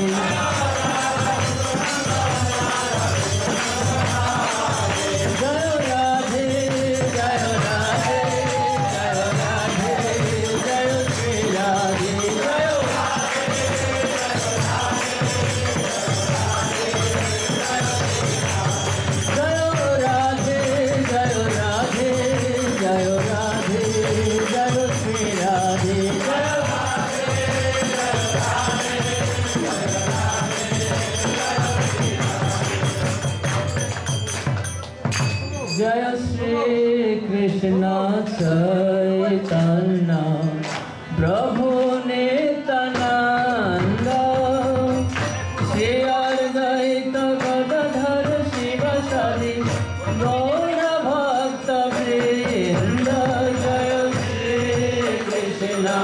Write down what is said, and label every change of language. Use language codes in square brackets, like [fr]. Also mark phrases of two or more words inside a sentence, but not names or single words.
[bn] জয় রাধে জয় রাধে জয় রাধে জয় শ্রী রাধে জয় জয় রাধে জয় রাধে জয় রাধে জয় শ্রী রাধে জয় [sa] जय श्री कृष्ण चैतन्य प्रभु नित्यानंद श्री अद्वैत गदाधर शिवासादि गौर भक्त वृंद जय श्री कृष्ण